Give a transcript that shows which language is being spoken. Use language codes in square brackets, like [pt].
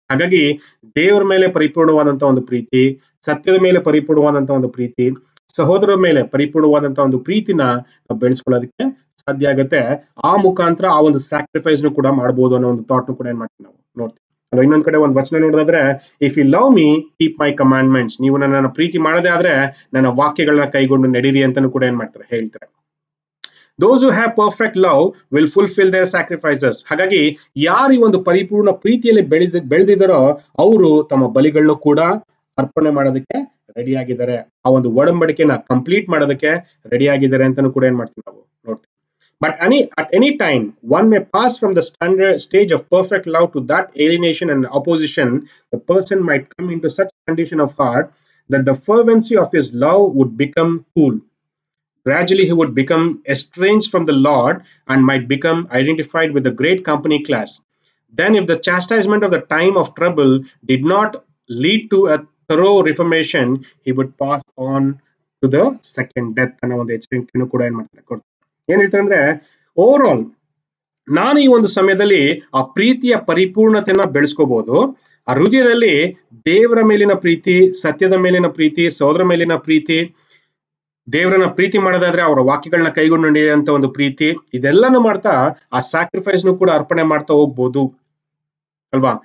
[kn] ಹಾಗಾಗಿ ದೇವರ ಮೇಲೆ ಪರಿಪೂರ್ಣವಾದಂತ ಒಂದು ಪ್ರೀತಿ, ಸತ್ಯದ ಮೇಲೆ ಪರಿಪೂರ್ಣವಾದಂತ ಒಂದು ಪ್ರೀತಿ, ಸಹೋದರರ ಮೇಲೆ ಪರಿಪೂರ್ಣವಾದಂತ ಒಂದು ಪ್ರೀತಿನ ನಾವು ಬೆಳೆಸ್ಕೊಳ್ಳೋದಕ್ಕೆ ಸಾಧ್ಯ ಆಗುತ್ತೆ. ಆ ಮುಖಾಂತರ ಆ ಒಂದು ಸ್ಯಾಕ್ರಿಫೈಸ್ ಕೂಡ ಮಾಡಬಹುದು ಅನ್ನೋ ಒಂದು ಥಾಟ್ ಕೂಡ ಏನ್ ಮಾಡ್ತೀವಿ ನಾವು ನೋಡ್ತೀವಿ. ಅಲ್ವಾ, ಇನ್ನೊಂದ್ ಕಡೆ ಒಂದು ವಚನ ನೋಡೋದಾದ್ರೆ, [en] If you love me keep my commandments. [kn] ನೀವು ನನ್ನ ಪ್ರೀತಿ ಮಾಡದೆ ಆದ್ರೆ ನನ್ನ ವಾಕ್ಯಗಳನ್ನ ಕೈಗೊಂಡು ನಡೀರಿ ಅಂತಾನು ಕೂಡ ಏನ್ ಮಾಡ್ತಾರೆ ಹೇಳ್ತಾರೆ. [en] Those who have perfect love will fulfill their sacrifices. [kn] ಹಾಗಾಗಿ ಯಾರು ಈ ಒಂದು ಪರಿಪೂರ್ಣ ಪ್ರೀತಿಯಲ್ಲಿ ಬೆಳೆದಿದ್ದಾರೋ ಅವರು ತಮ್ಮ ಬಲಿಗಳನ್ನು ಕೂಡ ಅರ್ಪಣೆ ಮಾಡೋದಕ್ಕೆ ರೆಡಿ ಆಗಿದ್ದಾರೆ. ಆ ಒಂದು ಒಡಂಬಡಿಕೆನ ಕಂಪ್ಲೀಟ್ ಮಾಡೋದಕ್ಕೆ ರೆಡಿ ಆಗಿದ್ದಾರೆ ಅಂತಾನು ಕೂಡ ಏನ್ ಮಾಡ್ತೀವಿ ನಾವು ನೋಡ್ತೀವಿ. [en] But at any time, one may pass from the standard stage of perfect love to that alienation and opposition. The person might come into such condition of heart that the fervency of his love would become cool. Gradually, he would become estranged from the Lord and might become identified with the great company class. Then, if the chastisement of the time of trouble did not lead to a thorough reformation, he would pass on to the second death. [kn] ಅನ್ನೋ ಒಂದು ಎಚ್ಚರಿಕೆಯನ್ನು ಕೂಡ ಏನ್ ಮಾಡ್ತಾರೆ, ಏನ್ ಹೇಳ್ತಾರೆ ಅಂದ್ರೆ, over all ನಾನು ಈ ಒಂದು ಸಮಯದಲ್ಲಿ ಆ ಪ್ರೀತಿಯ ಪರಿಪೂರ್ಣತೆಯನ್ನ ಬೆಳೆಸ್ಕೋಬಹುದು. ಆ ಹೃದಯದಲ್ಲಿ ದೇವರ ಮೇಲಿನ ಪ್ರೀತಿ, ಸತ್ಯದ ಮೇಲಿನ ಪ್ರೀತಿ, ಸಹೋದರ ಮೇಲಿನ ಪ್ರೀತಿ, ದೇವರನ್ನ ಪ್ರೀತಿ ಮಾಡೋದಾದ್ರೆ ಅವರ ವಾಕ್ಯಗಳನ್ನ ಕೈಗೊಂಡು ನಡೆಯುವಂತ ಒಂದು ಪ್ರೀತಿ, ಇದೆಲ್ಲಾನು ಮಾಡ್ತಾ ಆ ಸ್ಯಾಕ್ರಿಫೈಸ್ ಕೂಡ ಅರ್ಪಣೆ ಮಾಡ್ತಾ ಹೋಗ್ಬೋದು ಅಲ್ವಾ.